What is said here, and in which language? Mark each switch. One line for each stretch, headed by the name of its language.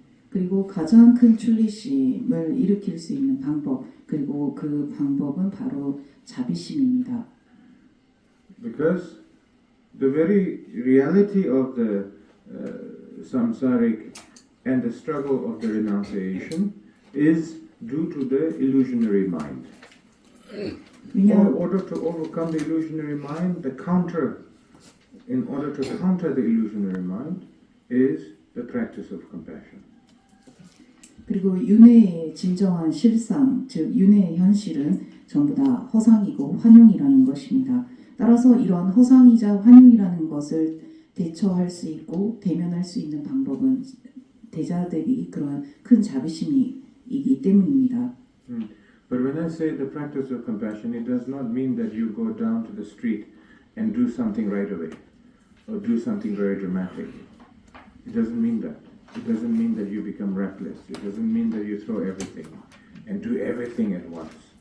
Korean: 그리고 가장 큰 출리심을 일으킬 수 있는 방법 그리고 그 방법은 바로 자비심입니다.
English: Because the very reality of the samsaric and the struggle of the renunciation is due to the illusionary mind. In
Korean: 왜냐
English: order to overcome the illusionary mind, in order to counter the illusionary mind, is the practice of compassion.
Korean: 그리고 윤회의 진정한 실상, 즉 윤회의 현실은 전부 다 허상이고 환용이라는 것입니다. 따라서 이런 허상이자 환용이라는 것을 대처할 수 있고 대면할 수 있는 방법은 대자들이 그러한 큰 자비심이기 때문입니다.
English: But when I say the practice of compassion, it does not mean that you go down to the street and do something right away or do something very dramatic. It doesn't mean that. It doesn't mean that you become reckless. It doesn't mean that you throw everything and do everything at once.